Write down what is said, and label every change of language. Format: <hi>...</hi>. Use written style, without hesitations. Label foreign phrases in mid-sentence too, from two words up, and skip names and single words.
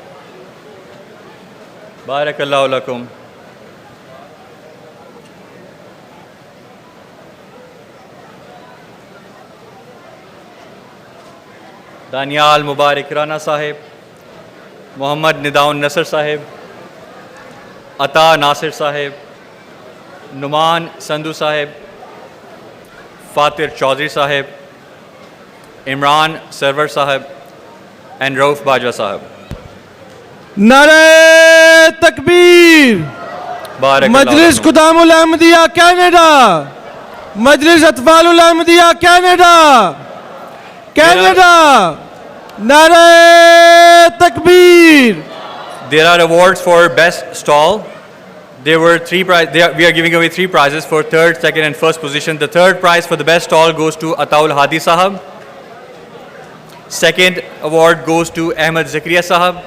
<ar>بارك الله لكم.</ar> <en>Danial Mubarak Rana Sahib, Muhammad Nidaun Nasir Sahib, Ata Nasir Sahib, Numan Sandhu Sahib, Fatir Chaudhry Sahib, Imran Sarwar Sahib, and Rauf Bajwa Sahib.</en> <ur>نعرۂ تکبیر.</ur> <ar>Barakallahu</ar> <ur>मजलिस</ur> <ar>lakum.</ar> <ur>خدام الاحمدیہ کینیڈا، مجلس اطفال الاحمدیہ کینیڈا، نعرۂ تکبیر.</ur> <en>There are awards for best stall. There were three prizes. We are giving away 3 prizes for third, second, and first position. The third prize for the best stall goes to Ataul Hadi Sahab. Second award goes to Ahmed Zakaria Sahab.</en>